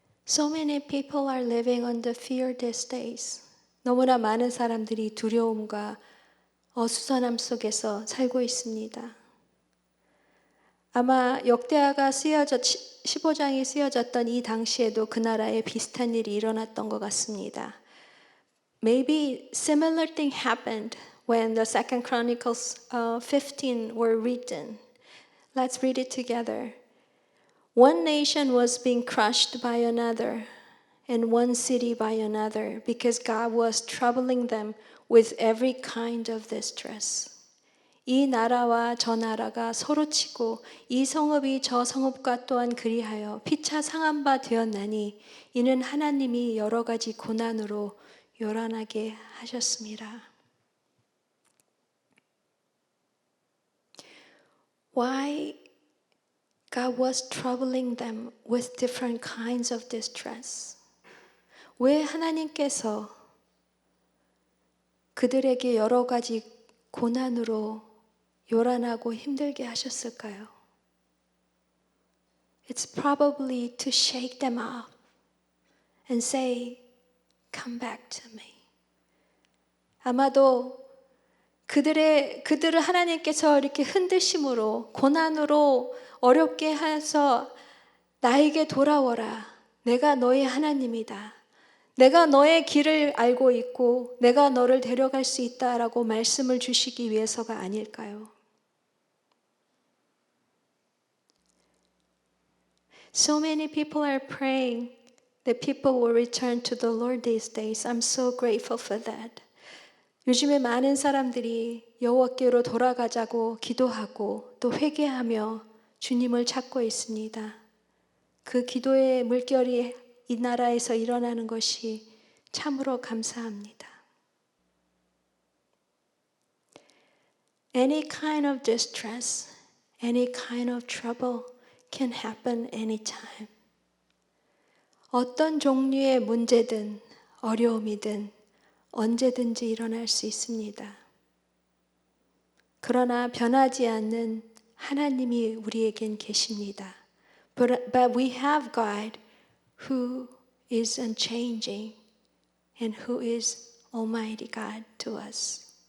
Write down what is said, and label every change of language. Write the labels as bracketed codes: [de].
[en] So many people are living under fear these days. [ko] 너무나 많은 사람들이 두려움과 어수선함 속에서 살고 있습니다. 아마 역대하가 15장이 쓰여졌던 이 당시에도 그 나라에 비슷한 일이 일어났던 것 같습니다. [en] Maybe similar thing happened when the Second Chronicles 15 were written. Let's read it together. One nation was being crushed by another, and one city by another, because God was troubling them with every kind of distress. [ko] 이 나라와 저 나라가 서로 치고 이 성읍이 저 성읍과 또한 그리하여 피차 상한 바 되었나니 이는 하나님이 여러 가지 고난으로 요란하게 하셨습니다. [en] Why God was troubling them with different kinds of distress? [ko] 왜 하나님께서 그들에게 여러 가지 고난으로 요란하고 힘들게 하셨을까요? [en] It's probably to shake them up and say, come back to me. [ko] 아마도 그들을 하나님께서 이렇게 흔드심으로 고난으로 어렵게 해서 나에게 돌아오라. 내가 너의 하나님이다. 내가 너의 길을 알고 있고 내가 너를 데려갈 수 있다라고 말씀을 주시기 위해서가 아닐까요? [en] So many people are praying that people will return to the Lord these days. I'm so grateful for that. [ko] 요즘에 많은 사람들이 여호와께로 돌아가자고 기도하고 또 회개하며 주님을 찾고 있습니다. 그 기도의 물결이 이 나라에서 일어나는 것이 참으로 감사합니다. [en] Any kind of distress, any kind of trouble can happen anytime. [ko] 어떤 종류의 문제든 어려움이든 언제든지 일어날 수 있습니다. 그러나 변하지 않는 하나님이 우리에겐 계십니다. [en] But we have God who is unchanging and who is Almighty God to us.